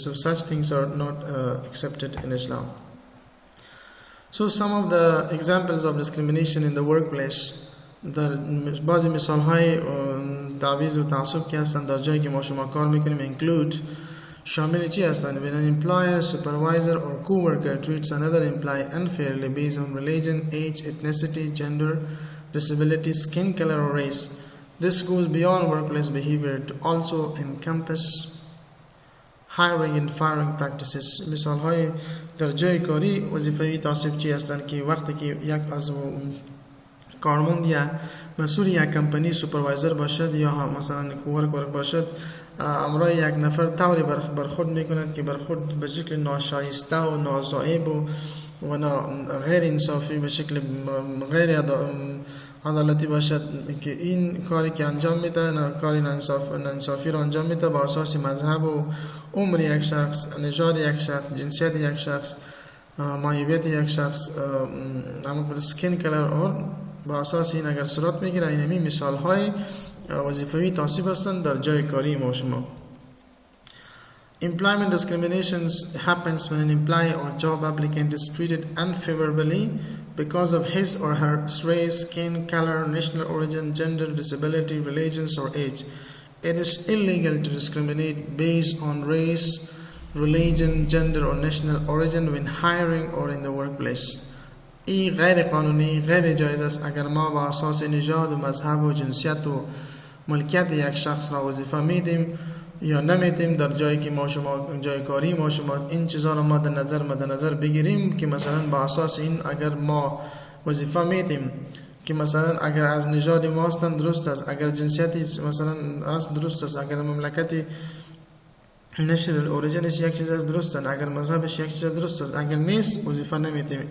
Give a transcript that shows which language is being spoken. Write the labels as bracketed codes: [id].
[en] So such things are not accepted in Islam. So some of the examples of discrimination in the workplace, [fa] بعضی مثال های تعویض و تعصب که هستند در جایی که ما شما کار میکنیم [en] include [fa] شامل چی هستند؟ [en] when an employer, supervisor or co-worker treats another employee unfairly based on religion, age, ethnicity, gender, disability, skin color or race. This goes beyond workplace behavior to also encompass hiring and firing practices. [fa] مثال های در جای کاری وظیفه تعصب چی هستند که وقتی که یک از کارمند یا مسئول یک کمپانی سوپروایزر باشد یا مثلا کوورکر باشد، امرای یک نفر طوری برخورد میکند که برخورد به شکل ناشایسته و نازائب و غیر انصافی، به شکل غیر عدالتی باشد، که این کاری که انجام میده کاری نانصافی را انجام میده با اساس مذهب و عمر یک شخص، نژاد یک شخص، جنسیت یک شخص، معیوبیت یک شخص، [en] skin colour or [fa] با اساس این اگر صورت میگیره. این همین مثال های وظیفوی تعصب هستند در جای کاری ما شما. [en] Employment discriminations happens when an employee or job applicant is treated unfavorably because of his or her race, skin color, national origin, gender, disability, religions or age. It is illegal to discriminate based on race, religion, gender or national origin when hiring or in the workplace. [fa] این غیر قانونی، غیر جایز است اگر ما با اساس نژاد و مذهب و جنسیت و ملکیت یک شخص را وظیفه میدیم یا نمیدیم در جایی که ما شما جای کاری ما شما این چیزا را ما در نظر بگیریم که مثلا با اساس این اگر ما وظیفه میدیم که مثلا اگر از نژاد ما هستند درست است، اگر جنسیتی مثلا است درست است، اگر مملکتی نشنال اوریجنش یک چیز از درست است، اگر مذهبش یک چیز درست است، اگر نیست وظیفه نمیدیم.